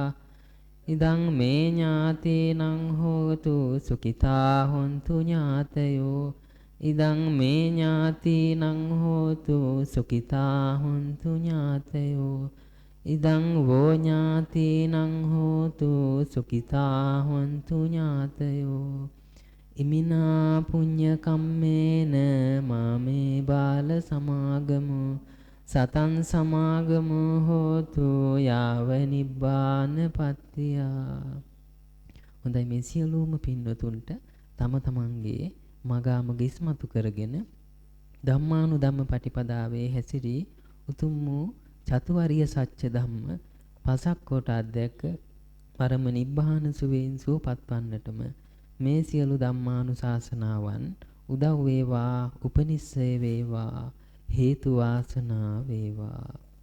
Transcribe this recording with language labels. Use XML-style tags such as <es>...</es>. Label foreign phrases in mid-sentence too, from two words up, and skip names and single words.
<pi>ඉදං මේ ඥාතේනං හෝතු සුඛිතා හොන්තු ඥාතයෝ. ඉදං මේ ඥාතීනං හෝතු සුඛිතා හොන්තු ඥාතයෝ. ඉදං වෝ ඥාතීනං හෝතු සුඛිතා හොන්තු ඥාතයෝ. ඉමිනා පුඤ්ඤ කම්මේන මාමේ බාල සමාගමු සතං සමාගමු හෝතු යාව නිබ්බාන පත්තියා.</pi> <si>හොඳයි, මේ සියලුම පින්වතුන්ට තම තමන්ගේ මගාමග ඉස්මතු කරගෙන ධම්මානුධම්ම පටිපදාවේ හැසිරී උතුම් වූ චතුවරිය සත්‍ය ධම්ම පසක් කොට අධ්‍යක් පරම නිබ්බාන සුවේන් සුවපත් වන්නටම මේ සියලු ධම්මානුශාසනාවන් උදව් වේවා, උපනිශ්‍රේ වේවා, හේතු වාසනා වේවා.</si>